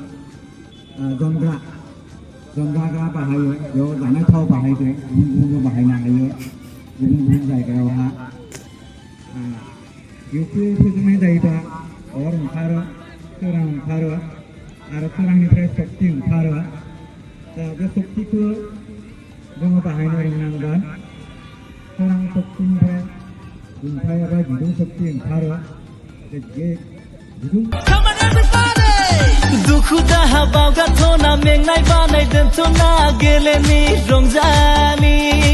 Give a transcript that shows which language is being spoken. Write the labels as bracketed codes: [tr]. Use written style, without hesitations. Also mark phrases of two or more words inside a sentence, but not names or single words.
[brx] जनग्रा बाहायो बेयाव जानाय थाव बाहायदों गुबुन गुबुनबो बाहायनो हायो गुबुन गुबुन जायगायावहा बेखौ फोजोबनाय जायोबा अर ओंखारो सोरां ओंखारो आरो सोरांनिफ्राय सक्ति ओंखारो दा बे सक्तिखौ जोङो बाहायनो रोंनांगोन सोरां सक्तिनिफ्राय दुंथाय एबा बिदुं सक्ति ओंखारो बे बिदुं [en] Come on everybody! [brx] दुखु दाहा बावगारथ'ना मेंनाय बानाय दोनथ'ना गेलेनि रंजानि